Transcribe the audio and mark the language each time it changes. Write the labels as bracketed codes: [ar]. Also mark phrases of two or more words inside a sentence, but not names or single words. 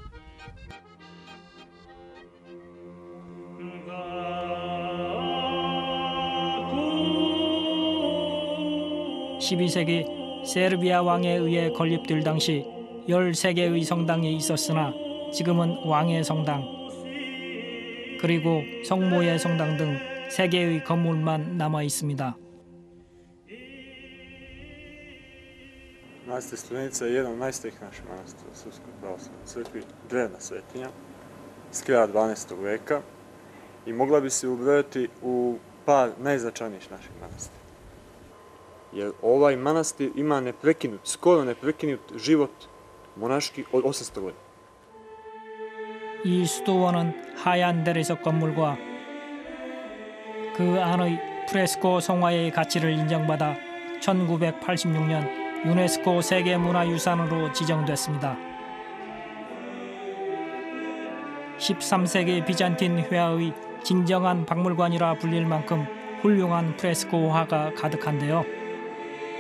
[ko] 12세기 세르비아 왕에 의해 건립될 당시 13개의 성당이 있었으나 지금은 왕의 성당, 그리고 성모의 성당 등 3개의 건물만 남아 있습니다. [sr] Manastir Studenica je jedan od najstarijih naših manastira u Srpskoj pravoslavnoj crkvi, drevna svetinja iz kraja 12. veka i mogla bi se ubrojati u par najznačajnijih naših manastira. Jer ovaj manastir ima neprekinut, skoro neprekinut život monaški od 800 godina. [ko] 이 수도원은 하얀 대리석 건물과 그 안의 프레스코 성화의 가치를 인정받아 1986년 유네스코 세계문화유산으로 지정됐습니다. 13세기 비잔틴 회화의 진정한 박물관이라 불릴 만큼 훌륭한 프레스코 화가 가득한데요.